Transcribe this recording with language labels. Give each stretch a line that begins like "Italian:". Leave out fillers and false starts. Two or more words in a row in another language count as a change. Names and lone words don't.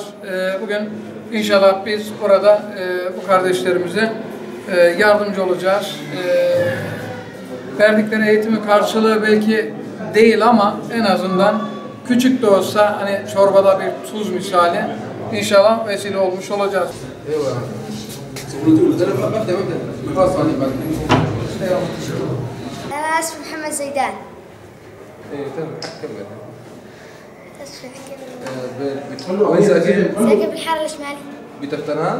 Turkish: Bugün inşallah biz burada bu kardeşlerimize yardımcı olacağız. Verdikleri eğitimin karşılığı belki değil ama en azından küçük de olsa hani çorbada bir tuz misali inşallah vesile olmuş olacağız.
Arabic: أنا اسمي محمد زيدان. إيه تمام كمل. اسمي وين ساكن؟ ساكن بالحارة الشمالي. بتفتناس؟